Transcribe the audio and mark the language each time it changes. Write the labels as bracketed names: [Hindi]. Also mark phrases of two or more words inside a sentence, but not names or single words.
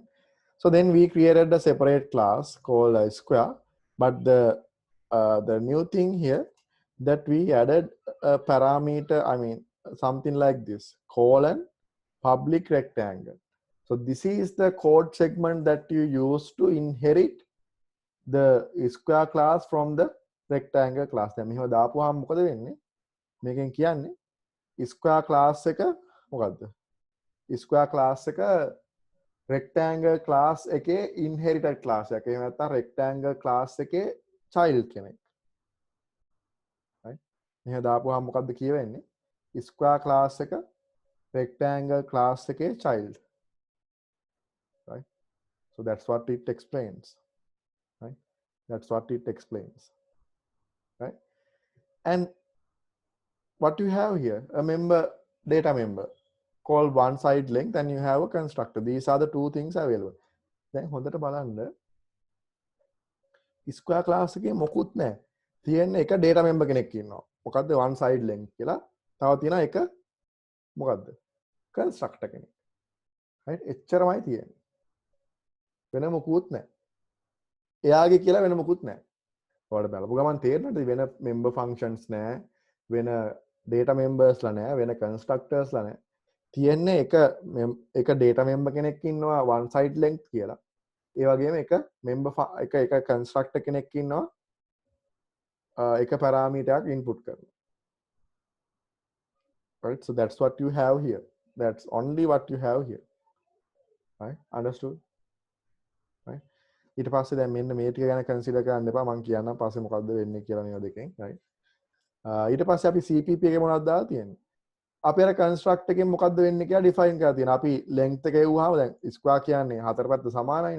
[English] So then we created a separate class called square, but the new thing here that we added a parameter, I mean something like this, colon public rectangle. So this is the code segment that you use to inherit the square class from the rectangle class. [Sinhala] දැන් මෙහෙම දාපුවාම මොකද වෙන්නේ? මේකෙන් කියන්නේ [English] square class [Sinhala] එක මොකද්ද? [English] square class [Sinhala] එක [English] rectangle class [Sinhala] එකේ [English] inherited class [Sinhala] එකක්. එහෙම නැත්නම් [English] rectangle class [Sinhala] එකේ child කෙනෙක්. right? මෙහෙම දාපුවාම මොකද්ද කියවෙන්නේ? [English] square class [Sinhala] එක [English] rectangle class [Sinhala] එකේ child. right? [English] So that's what it explains. right? That's what it explains. right? And what you have here, a member, data member called one side length, and you have a constructor. These are the two things available. [Sinhala] දැන් හොඳට බලන්න [English] square class [Sinhala] එකේ මොකුත් නැහැ. තියෙන එක [English] data member [Sinhala] කෙනෙක් ඉන්නවා. මොකද්ද [English] one side length [Sinhala] කියලා. තව තියෙනවා එක මොකද්ද? constructor කෙනෙක්. right? එච්චරමයි තියෙන්නේ. වෙන මොකුත් නැහැ. එයාගේ කියලා වෙන මොකුත් නැහැ. ඔයාලට බලපු ගමන් තේරෙනවද වෙන [English] member functions [Sinhala] නැහැ, වෙන [English] data members [Sinhala] ලා නැහැ, වෙන constructors ලා නැහැ. තියෙන්නේ එක [English] data member [Sinhala] කෙනෙක් ඉන්නවා [English] one side length [Sinhala] කියලා. ඒ වගේම එක member එක constructor කෙනෙක් ඉන්නවා එක parameter එකක් input කරනවා. right? [English] So that's what you have here. That's only what you have here. right? Understood? right? [Sinhala] ඊට පස්සේ දැන් මෙන්න මේ ටික ගැන consider කරන්න එපා. මම කියන්නම් පස්සේ මොකද්ද වෙන්නේ කියලා මේවා දෙකෙන්. right? ඊට පස්සේ අපි CPP එකේ මොනවද දාලා තියෙන්නේ? අපි අර construct එකෙන් මොකද්ද වෙන්නේ කියලා define කරලා තියෙනවා. අපි length එක එවුවාම දැන් square කියන්නේ හතර පැත්ත සමානයිනේ.